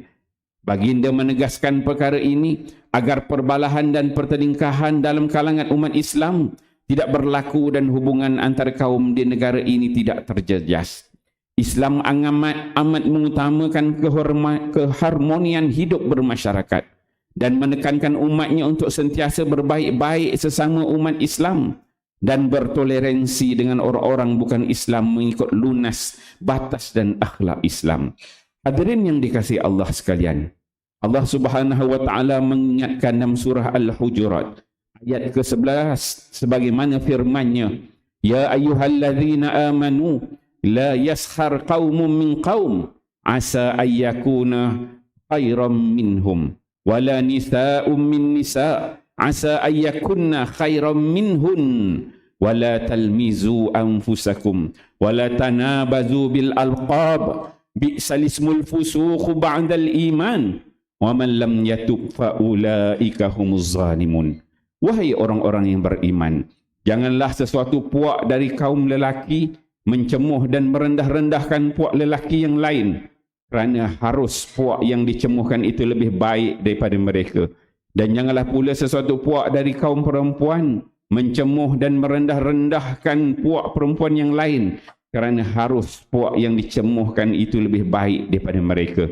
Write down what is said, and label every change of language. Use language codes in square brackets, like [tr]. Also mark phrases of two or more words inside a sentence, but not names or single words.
[ms] Baginda menegaskan perkara ini agar perbalahan dan pertelingkahan dalam kalangan umat Islam tidak berlaku dan hubungan antara kaum di negara ini tidak terjejas. Islam amat mengutamakan keharmonian hidup bermasyarakat dan menekankan umatnya untuk sentiasa berbaik-baik sesama umat Islam dan bertoleransi dengan orang-orang bukan Islam mengikut lunas batas dan akhlak Islam. Hadirin yang dikasihi Allah sekalian, Allah [ar] سبحانه وتعالى [ms] mengingatkan dalam surah Al-Hujurat ayat [ar] ke-11 [ms] sebagaimana firman-Nya, [ar] يا أيها الذين آمنوا لا يسخر قوم من قوم عسى أن يكونوا خيرا منهم ولا نساء من نساء عسى أن يكن خيرا منهن ولا تلمزوا أنفسكم ولا تنابزوا بالألقاب بئس الاسم الفسوق بعد الإيمان ومن لم يتب فأولئك هم الظالمون. [ms] Wahai orang-orang yang beriman, janganlah sesuatu puak dari kaum lelaki mencemuh dan merendah-rendahkan puak lelaki yang lain, kerana harus puak yang dicemuhkan itu lebih baik daripada mereka. Dan janganlah pula sesuatu puak dari kaum perempuan mencemuh dan merendah-rendahkan puak perempuan yang lain, kerana harus puak yang dicemuhkan itu lebih baik daripada mereka.